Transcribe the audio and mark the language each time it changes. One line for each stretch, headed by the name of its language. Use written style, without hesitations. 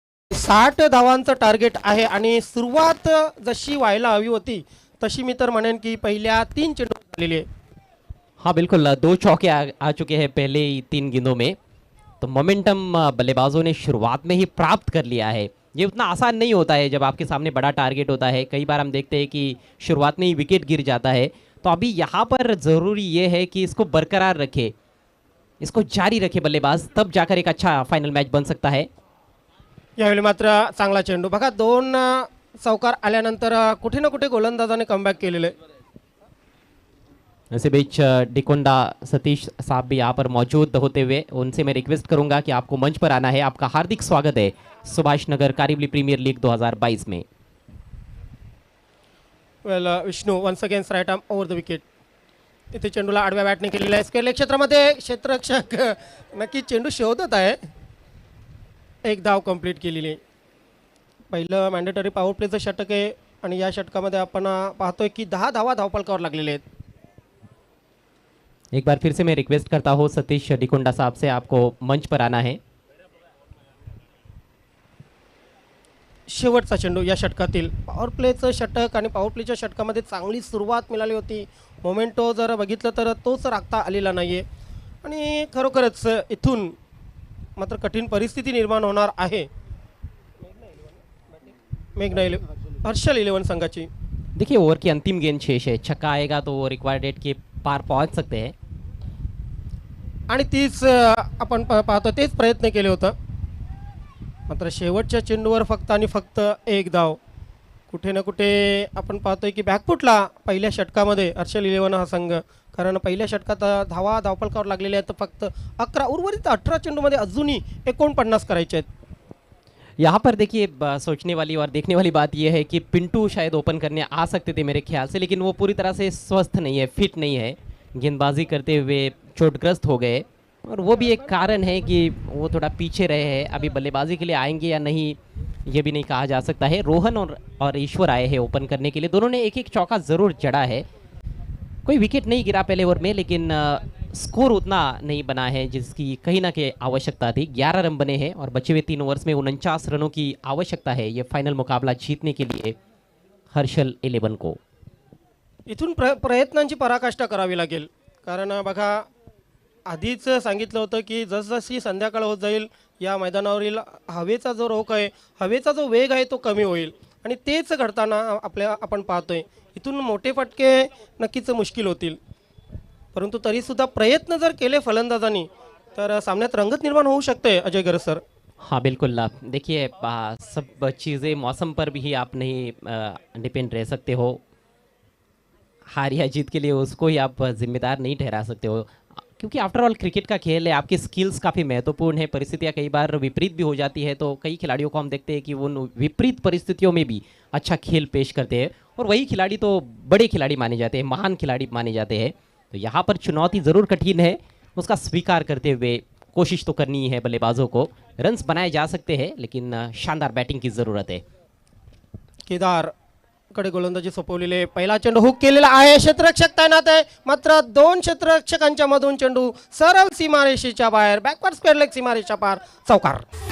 Marathi: साठ धावांचं टार्गेट आहे आणि सुरुवात जशी व्हायला हवी होती तशी मी तर म्हणेन की पहिल्या 3 चेंडू झालेली आहे.
Hindi: हाँ बिल्कुल, 2 चौके आ चुके हैं पहले ही 3 गेंदों में। तो मोमेंटम बल्लेबाजों ने शुरुआत में ही प्राप्त कर लिया है। ये उतना आसान नहीं होता है जब आपके सामने बड़ा टारगेट होता है। कई बार हम देखते हैं कि शुरुआत में ही विकेट गिर जाता है। तो अभी यहाँ पर ज़रूरी ये है कि इसको बरकरार रखे, इसको जारी रखे बल्लेबाज, तब जाकर एक अच्छा फाइनल मैच बन सकता है।
Marathi: यावेळी मात्र चांगला चेंडू बघा, 2 चौकार आल्यानंतर कुठे ना कुठे गोलंदाजाने कमबॅक केलेलं आहे.
Hindi: इसी बीच डिकोंडा सतीश साहब भी यहाँ पर मौजूद होते हुए उनसे मैं रिक्वेस्ट करूंगा कि आपको मंच पर आना है। आपका हार्दिक स्वागत है सुभाष नगर कारिवली प्रीमियर लीग 2022 में।
Marathi: वेल Vishnu once against right arm over the wicket. इथे चेंडूला आडव्या बॅटने केलेला आहे. स्क्वेअर लेग क्षेत्रामध्ये क्षेत्ररक्षक नक्की चेंडू शोधत आहे. एक धाव कंप्लीट केलेली आहे. पहिलं मॅन्डेटरी पॉवर प्लेचं षटक आहे आणि या षटकामध्ये आपण पाहतोय की 10 धावा धावफलकावर लागलेले आहेत.
Hindi: एक बार फिर से मैं रिक्वेस्ट करता हूँ सतीश डिकोंडा साहब से, आपको मंच पर आना है।
Marathi: शेवटचा चेंडू या षटकातील पॉवर प्लेचं षटक आणि पॉवर प्लेच्या षटकामध्ये चांगली सुरुवात मिळाली होती. मोमेंटो जर बघितलं तर तोच राखता आलेला नाही आहे आणि खरोखरच इथून मात्र कठीण परिस्थिती निर्माण होणार आहे मेघना हर्षल 11 संघाची.
Hindi: देखिए ओवर की अंतिम गेंद शेष है, छक्का आएगा तो वो रिक्वायर्ड डेट के पार पहुंच सकते हैं
Marathi: आणि तीच आपण पाहतो तेच प्रयत्न केले होतं. मात्र शेवटच्या चेंडूवर फक्त आणि फक्त एक धाव. कुठे ना कुठे आपण पाहतोय की बॅकफुटला पहिल्या षटकामध्ये हर्षल 11 हा संघ, कारण पहिल्या षटकात धावा धावफलकावर लागलेल्या आहेत फक्त 11, उर्वरित 18 चेंडूमध्ये अजूनही 49 करायचे आहेत.
Hindi: यहाँ पर देखिए सोचने वाली और देखने वाली बात यह है कि पिंटू शायद ओपन करने आ सकते थे मेरे ख्याल से, लेकिन वो पूरी तरह से स्वस्थ नहीं है, फिट नहीं है, गेंदबाजी करते हुए चोटग्रस्त हो गए और वो भी एक कारण है कि वो थोड़ा पीछे रहे हैं। अभी बल्लेबाजी के लिए आएंगे या नहीं ये भी नहीं कहा जा सकता है। रोहन और ईश्वर आए हैं ओपन करने के लिए, दोनों ने एक एक चौका ज़रूर जड़ा है। कोई विकेट नहीं गिरा पहले ओवर में, लेकिन स्कोर उतना नहीं बना है जिसकी कहीं ना कहीं आवश्यकता थी। 11 रन बने हैं और बचे हुए 3 ओवर्स में 49 रनों की आवश्यकता है ये फाइनल मुकाबला जीतने के लिए हर्षल 11 को।
Marathi: इथून प्रयत्नांची पराकाष्ठा करावी लागेल, कारण बघा आधीच सांगितलं होतं की जसजशी संध्याकाळ होत जाईल या मैदानावरील हवेचा जो रोख आहे, हवेचा जो वेग आहे तो कमी होईल आणि तेच घडताना आपण पाहतोय. इथून मोठे फटके नक्कीच मुश्किल होतील, परंतु तरीसुद्धा प्रयत्न जर केले फलंदाजांनी तर सामन्यात रंगत निर्माण होऊ शकते. अजय गर सर.
Hindi: हाँ बिल्कुल, देखिए सब चीज़ें मौसम पर भी आप नहीं डिपेंड रह सकते हो। हार या जीत के लिए उसको ही आप जिम्मेदार नहीं ठहरा सकते हो, क्योंकि आफ्टर ऑल क्रिकेट का खेल है, आपकी स्किल्स काफ़ी महत्वपूर्ण है। परिस्थितियाँ कई बार विपरीत भी हो जाती है, तो कई खिलाड़ियों को हम देखते हैं कि वो विपरीत परिस्थितियों में भी अच्छा खेल पेश करते हैं और वही खिलाड़ी तो बड़े खिलाड़ी माने जाते हैं, महान खिलाड़ी माने जाते हैं। तो यहाँ पर चुनौती ज़रूर कठिन है, उसका स्वीकार करते हुए कोशिश तो करनी है बल्लेबाजों को। रन्स बनाए जा सकते हैं लेकिन शानदार बैटिंग की ज़रूरत है।
Marathi: केदार कडे गोलंदाजी सोपवलेले, पहिला चेंडू हुक केलेला आहे, क्षेत्ररक्षक तैनात आहे, मात्र 2 क्षेत्ररक्षकांच्या मधून चेंडू सरळ सीमारेषेच्या बाहेर, बॅकवर्ड स्क्वेअर लेग सीमारेषेच्या पार, चौकार.